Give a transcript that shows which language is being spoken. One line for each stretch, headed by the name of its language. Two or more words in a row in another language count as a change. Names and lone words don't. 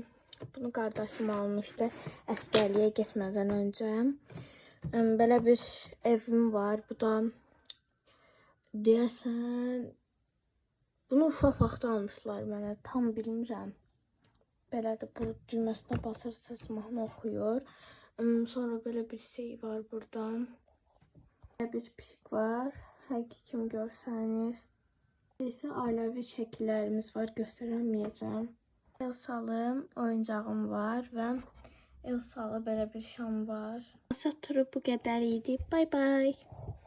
Azerbaijani: Bunu qardaşım almışdı əskərliyə getmədən öncə. Belə bir evim var. Bu da deyəsən bunu uşaq vaxtı almışlar mənə. Tam bilmirəm. Belədir. Bu düyməsinə basırsınız, mahnı oxuyur.
Turkish: Sonra böyle bir şey var burada. Bir pişik var. Her kim görseniz. Neyse ailevi şekillerimiz var. Gösteremeyeceğim. Elsalı oyuncağım var ve Elsalı böyle bir şam var.
English: Masa turu bu kadar idi. Bye bye.